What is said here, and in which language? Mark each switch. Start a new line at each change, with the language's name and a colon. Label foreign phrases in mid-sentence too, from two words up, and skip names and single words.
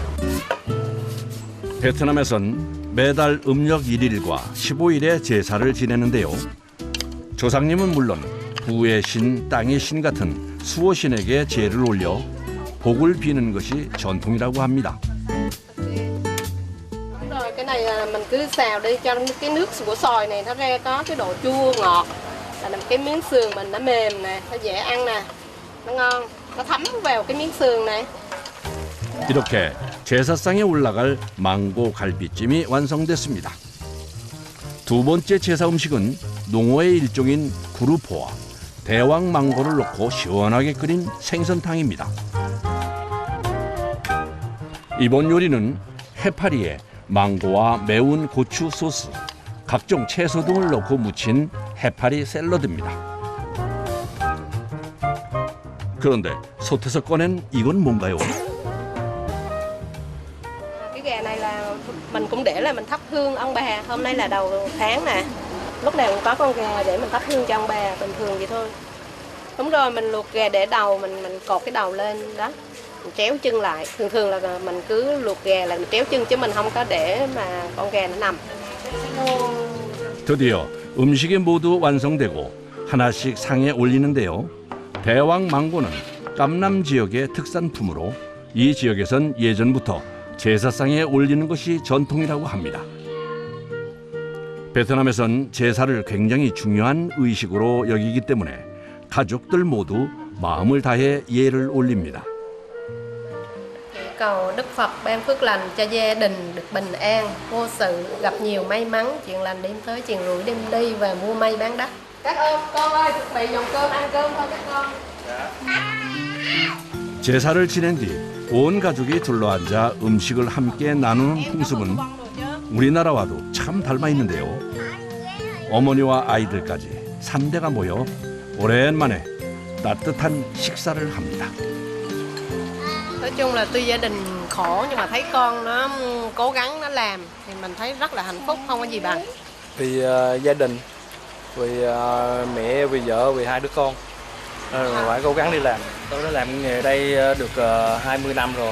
Korean: 베트남에선 매달 음력 1일과 15일에 제사를 지내는데요. 조상님은 물론 부의 신, 땅의 신 같은 수호신에게 제를 올려 복을 비는 것이 전통이라고 합니다.
Vietnamese: rồi, cái này là mình cứ xào đi cho cái nước của xoài này nó ra có cái độ chua ngọt. Là làm cái miếng sườn mình nó mềm nè, nó dễ ăn nè, nó ngon, nó thấm vào cái miếng sườn này.
Korean: 이렇게 제사상에 올라갈 망고 갈비찜이 완성됐습니다. 두 번째 제사 음식은 농어의 일종인 구루포와 대왕 망고를 넣고 시원하게 끓인 생선탕입니다. 이번 요리는 해파리에 망고와 매운 고추 소스, 각종 채소 등을 넣고 무친 해파리 샐러드입니다. 그런데 솥에서 꺼낸 이건 뭔가요?
Vietnamese: Cái gà này là mình cũng để là mình thắp hương ông bà. Hôm nay là đầu tháng nè, lúc nào cũng có con gà để mình thắp hương cho ông bà, bình thường vậy thôi. Đúng rồi, mình luộc gà để đầu, mình cột cái đầu lên đó, mình chéo chân lại. Thường là mình cứ luộc gà là mình chéo chân chứ mình không có để mà con gà nó nằm.
Korean: 드디어 음식이 모두 완성되고 하나씩 상에 올리는데요. 대왕 망고는 깜남 지역의 특산품으로 이 지역에선 예전부터 제사상에 올리는 것이 전통이라고 합니다. 베트남에선 제사를 굉장히 중요한 의식으로 여기기 때문에 가족들 모두 마음을 다해 예를 올립니다.
Vietnamese: Cầu Đức Phật ban phước lành cho gia đình được bình an, vô sự, gặp nhiều may mắn, chuyện lành đêm tới, chuyện rủi đêm đi và mua may bán đắt. Các con ơi, chuẩn bị dòng cơm ăn cơm thôi các con.
Korean: 제사를 지낸 뒤 온 가족이 둘러앉아 음식을 함께 나누는 풍습은 우리나라와도 참 닮아 있는데요. 어머니와 아이들까지 3대가 모여 오랜만에 따뜻한 식사를 합니다.
Vietnamese: Nói chung là tuy gia đình khổ nhưng mà thấy con nó cố gắng nó làm thì mình thấy rất là hạnh phúc, không có gì bằng. Vì gia đình, vì mẹ, vì vợ, vì hai đứa con phải cố gắng đi làm. Tôi đã làm nghề đây được 20 năm rồi.